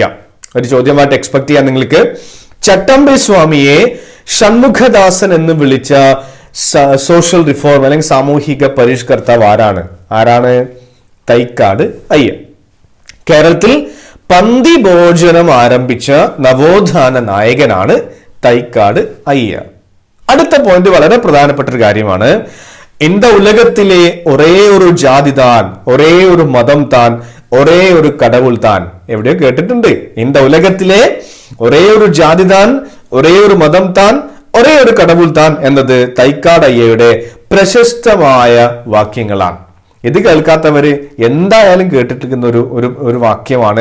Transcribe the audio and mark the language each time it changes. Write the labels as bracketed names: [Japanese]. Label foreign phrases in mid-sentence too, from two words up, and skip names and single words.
[Malayalam] ഒരു ചോദ്യമായിട്ട് എക്സ്പെക്ട് ചെയ്യാൻ നിങ്ങൾക്ക്. ചട്ടമ്പി സ്വാമിയെ ഷൺമുഖദാസൻ എന്ന് വിളിച്ച [English] social reform [Malayalam] അല്ലെങ്കിൽ സാമൂഹിക പരിഷ്കർത്താവ് ആരാണ്? തൈക്കാട് അയ്യ. കേരളത്തിൽ പന്തി ഭോജനം ആരംഭിച്ച നവോത്ഥാന നായകനാണ് തൈക്കാട് അയ്യ. അടുത്ത പോയിന്റ് വളരെ പ്രധാനപ്പെട്ട ഒരു കാര്യമാണ്. [Tamil] இந்த உலகத்திலே ஒரே ஒரு ஜாதி தான், ஒரே ஒரு மதம் தான், ஒரே ஒரு கடவுள் தான். [Malayalam] എവിടെയോ കേട്ടിട്ടുണ്ട്. [Tamil] இந்த உலகத்திலே ஒரே ஒரு ஜாதி தான், ஒரே ஒரு மதம் தான், ஒரே ஒரு கடவுள் தான் [Malayalam] എന്നത് തൈക്കാട് അയ്യയുടെ പ്രശസ്തമായ വാക്യങ്ങളാണ്. ഇത് കേൾക്കാത്തവര് എന്തായാലും കേട്ടിട്ടിരിക്കുന്ന ഒരു വാക്യമാണ്.